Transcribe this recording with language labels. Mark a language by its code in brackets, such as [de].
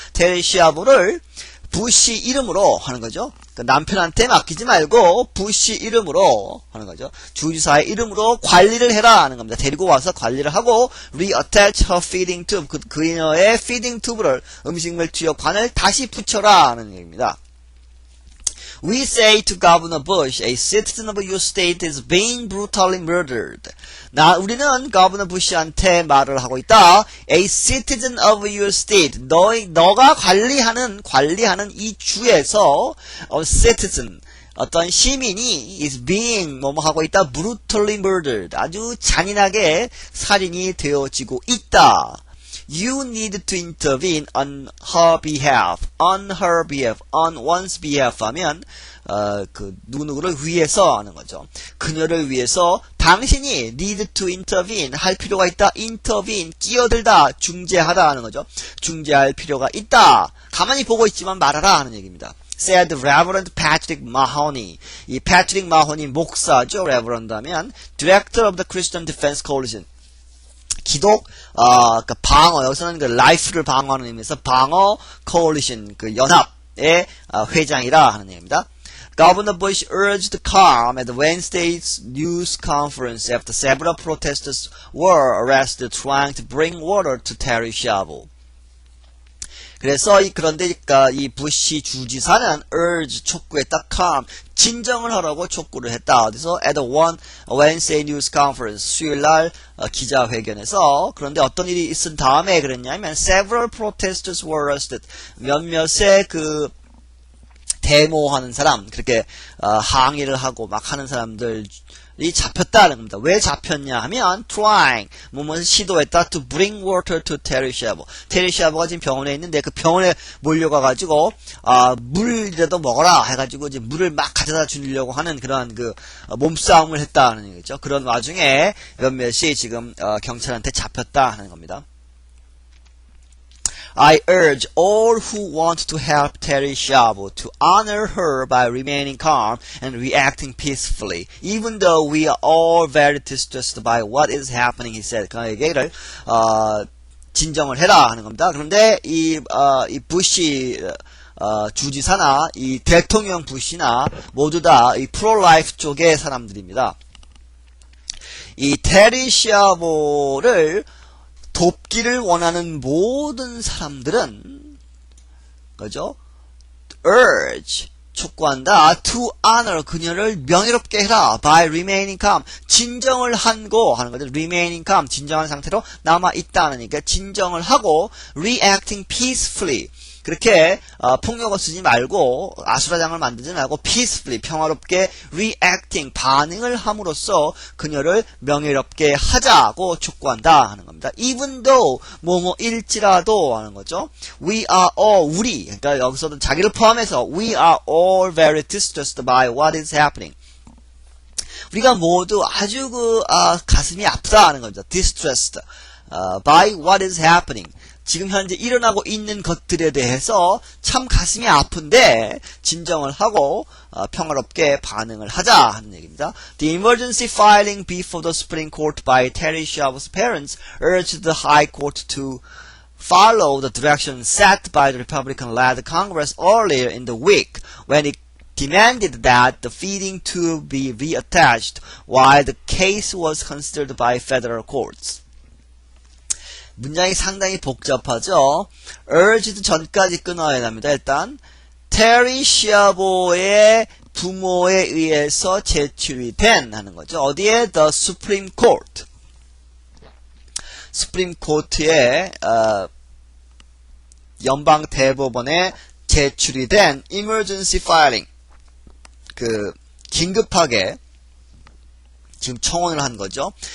[ko] 테리 시아보를 부시 이름으로 하는 거죠. 그러니까 남편한테 맡기지 말고 부시 이름으로 하는 거죠. 주지사의 이름으로 관리를 해라 하는 겁니다. 데리고 와서 관리를 하고 [en] reattach her feeding tube, [ko] 그녀의 feeding tube를 음식물 투여관을 다시 붙여라 하는 얘기입니다. [en] We say to Governor Bush, a citizen of your state is being brutally murdered. [ko] 우리는 Governor Bush한테 말을 하고 있다. [en] A citizen of your state. [ko] 너가 관리하는 이 주에서 citizen, 어떤 시민이 [en] is being [ko] 뭐뭐 하고 있다. [en] brutally murdered. [ko] 아주 잔인하게 살인이 되어지고 있다. [en] You need to intervene on her behalf, on one's behalf [ko] 하면 그 누구누구를 위해서 하는 거죠. 그녀를 위해서 당신이 [en] need to intervene [ko] 할 필요가 있다. intervene 끼어들다, 중재하다 하는 거죠. 중재할 필요가 있다. 가만히 보고 있지만 말아라 하는 얘기입니다. [en] said Reverend Patrick Mahoney. [ko] 이 Patrick Mahoney 목사죠. [en] Reverend 하면 Director of the Christian Defense Coalition. [ko] 기독 그 방어, 여기서는 그 라이프를 방어하는 의미에서 방어 coalition, 그 연합의 회장이라 하는 얘기입니다. [en] Governor Bush urged calm at Wednesday's news conference after several protesters were arrested trying to bring water to Terry Schiavo. [ko] 그래서 그런데 이 부시 주지사는 urge 촉구했다. calm 진정을 하라고 촉구를 했다. [en] 어디서 at one Wednesday news conference [ko] 수요일날 기자회견에서. 그런데 어떤 일이 있은 다음에 그랬냐면 [en] several protesters were arrested. [ko] 몇몇의 그 데모하는 사람, 그렇게 항의를 하고 막 하는 사람들이 잡혔다는 겁니다. 왜 잡혔냐 하면 [en] trying, [ko] 뭐뭐 시도했다 [en] to bring water to Terry Schiavo. [ko] 테리 샤보가 지금 병원에 있는데 그 병원에 몰려가가지고 물이라도 먹어라 해가지고 이제 물을 막 가져다 주려고 하는 그런 그 몸싸움을 했다는 얘기죠. 그런 와중에 몇몇이 지금 경찰한테 잡혔다 하는 겁니다. [en] I urge all who want to help Terry Schiavo to honor her by remaining calm and reacting peacefully, even though we are all very distressed by what is happening, he said. [ko] 그 얘기를 진정을 해라 하는 겁니다. 그런데 이 부시 주지사나 이 대통령 부시나 모두 다 이 프로-라이프 쪽의 사람들입니다. 이 테리 시아보를 돕기를 원하는 모든 사람들은 그죠? urge 촉구한다. [en] to honor [ko] 그녀를 명예롭게 해라. [en] by remaining calm [ko] 진정을 한고 하는 거죠. [en] remaining calm [ko] 진정한 상태로 남아 있다는 얘기가 진정을 하고 [en] reacting peacefully [ko] 그렇게 폭력을 쓰지 말고 아수라장을 만들지 말고 peacefully 평화롭게 reacting 반응을 함으로써 그녀를 명예롭게 하자고 촉구한다 하는 겁니다. [en] even though [ko] 뭐뭐일지라도 하는 거죠. [en] we are all [ko] 우리 그러니까 여기서도 자기를 포함해서 [en] we are all very distressed by what is happening. [ko] 우리가 모두 아주 가슴이 아프다 하는 거죠. [en] distressed by what is happening. [ko] 지금 현재 일어나고 있는 것들에 대해서 참 가슴이 아픈데 진정을 하고 평화롭게 반응을 하자 하는 얘기입니다. [en] The emergency filing before the Supreme Court by Terry Schiavo's parents urged the High Court to follow the direction set by the Republican-led Congress earlier in the week when it demanded that the feeding tube be reattached while the case was considered by federal courts. [ko] 문장이 상당히 복잡하죠. urged 전까지 끊어야 합니다. 일단 테리 시아보의 부모에 의해서 제출이 된 하는 거죠. 어디에? [en] The Supreme Court. [ko] Supreme Court의 연방 대법원에 제출이 된 [en] emergency filing [ko] 긴급하게 지금 청원을 한 거죠.